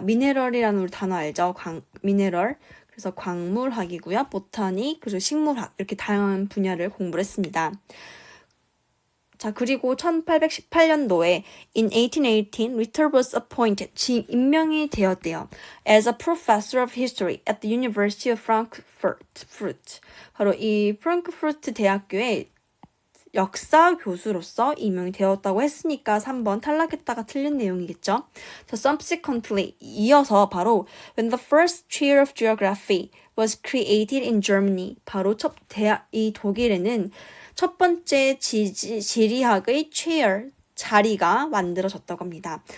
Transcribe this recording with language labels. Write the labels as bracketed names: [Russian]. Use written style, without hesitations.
[Korean] 미네럴이라는 우리 단어 알죠? 미네럴. 그래서 광물학이고요. 보타니, 그리고 식물학 이렇게 다양한 분야를 공부를 했습니다. 자, 그리고 1818년도에 [English] in 1818, Ritter was appointed, [Korean] 임명이 되었대요. [English] as a professor of history at the University of Frankfurt. [Korean] 바로 이 프랑크푸르트 대학교의 역사 교수로서 임명이 되었다고 했으니까 3번 탈락했다가 틀린 내용이겠죠. 자, subsequently, 이어서 바로 [English] when the first chair of geography was created in Germany, [Korean] 바로 이 독일에는 첫 번째 지리학의 chair, 자리가 만들어졌다고 합니다.